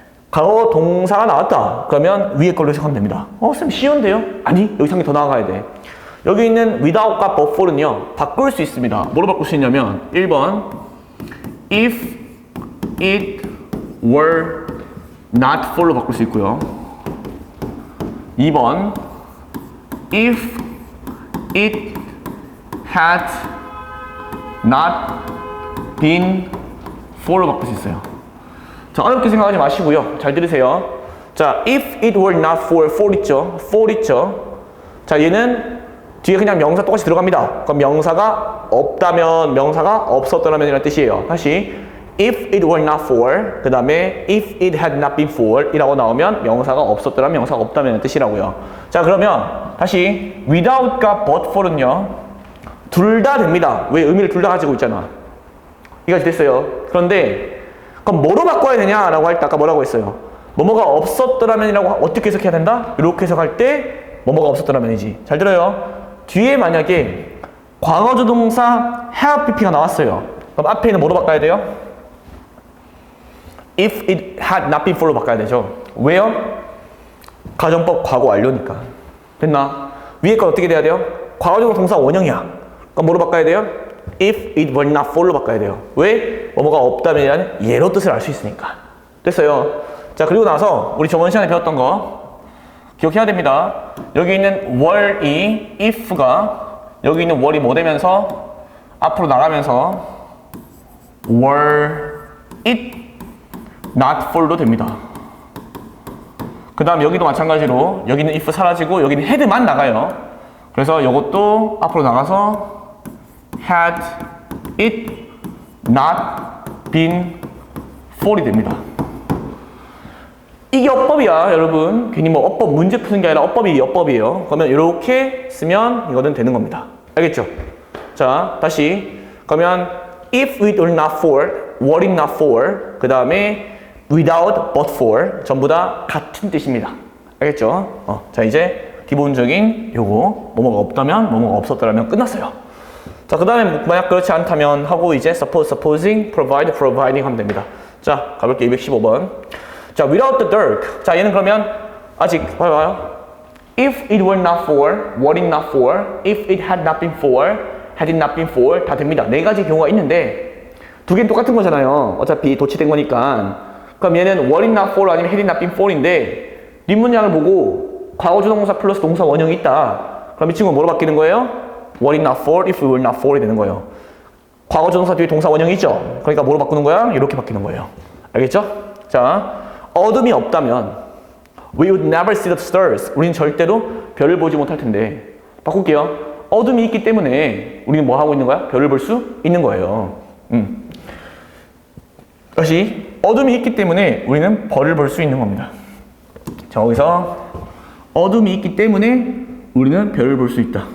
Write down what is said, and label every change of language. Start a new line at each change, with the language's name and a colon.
Korean: 과거 동사가 나왔다. 그러면 위에 걸로 해석하면 됩니다. 쌤 쉬운데요? 아니, 여기 상이 더 나아가야 돼. 여기 있는 without과 before는요, 바꿀 수 있습니다. 뭐로 바꿀 수 있냐면 1번 if it were not for로 바꿀 수 있고요. 2번 if it had not been for로 바꿀 수 있어요. 자, 어렵게 생각하지 마시고요. 잘 들으세요. 자, if it were not for 있죠? for 있죠? 자, 얘는 뒤에 그냥 명사 똑같이 들어갑니다. 그럼 명사가 없다면, 명사가 없었더라면 이라는 뜻이에요. 다시, if it were not for, 그 다음에 if it had not been for 이라고 나오면 명사가 없었더라면, 명사가 없다면 이라는 뜻이라고요. 자, 그러면 다시 without과 but for은요, 둘 다 됩니다. 왜? 의미를 둘 다 가지고 있잖아. 이해가 됐어요. 그런데 그럼 뭐로 바꿔야 되냐라고 할 때 아까 뭐라고 했어요? 뭐뭐가 없었더라면이라고 어떻게 해석해야 된다? 이렇게 해석할 때 뭐뭐가 없었더라면이지. 잘 들어요. 뒤에 만약에 과거조동사 have pp가 나왔어요. 그럼 앞에 있는 뭐로 바꿔야 돼요? if it had not been for로 바꿔야 되죠. 왜요? 가정법 과거 완료니까. 됐나? 위에 건 어떻게 돼야 돼요? 과거조동사 원형이야. 그럼 뭐로 바꿔야 돼요? if it were not for로 바꿔야 돼요. 왜? 뭐뭐가 없다면이라는 예로 뜻을 알 수 있으니까. 됐어요. 자, 그리고 나서 우리 저번 시간에 배웠던 거 기억해야 됩니다. 여기 있는 were이 if가 여기 있는 were이 뭐 되면서 앞으로 나가면서 were it not for로 됩니다. 그 다음 여기도 마찬가지로 여기는 if 사라지고 여기는 had만 나가요. 그래서 이것도 앞으로 나가서 had it not been for이 됩니다. 이게 어법이야, 여러분. 괜히 뭐 어법 문제 푸는 게 아니라 어법이 어법이에요. 그러면 이렇게 쓰면 이거는 되는 겁니다. 알겠죠? 자, 다시. 그러면 if it were not for, were it not for, 그 다음에 without but for 전부 다 같은 뜻입니다. 알겠죠? 자, 이제 기본적인 요거 뭐뭐가 없다면, 뭐뭐가 없었더라면 끝났어요. 자, 그 다음에 만약 그렇지 않다면 하고 이제 suppose, supposing, provide, providing 하면 됩니다. 자, 가볼게요. 215번. 자, without the dirt. 자, 얘는 그러면 아직 봐봐요. If it were not for, were it not for, if it had not been for, had it not been for 다 됩니다. 네 가지 경우가 있는데 두 개는 똑같은 거잖아요. 어차피 도치된 거니까. 그럼 얘는 were it not for 아니면 had it not been for인데 뒷 문장을 보고 과거조동사 플러스 동사 원형이 있다. 그럼 이 친구는 뭐로 바뀌는 거예요? were it not for, if it were not for이 되는 거예요. 과거조동사 뒤에 동사 원형이 있죠? 그러니까 뭐로 바꾸는 거야? 이렇게 바뀌는 거예요. 알겠죠? 자, 어둠이 없다면
English: we would never see the stars.
Korean: 우리는 절대로 별을 보지 못할 텐데. 바꿀게요. 어둠이 있기 때문에 우리는 뭐 하고 있는 거야? 별을 볼 수 있는 거예요. 다시, 어둠이 있기 때문에 우리는 별을 볼 수 있는 겁니다. 자, 거기서 어둠이 있기 때문에 우리는 별을 볼 수 있다.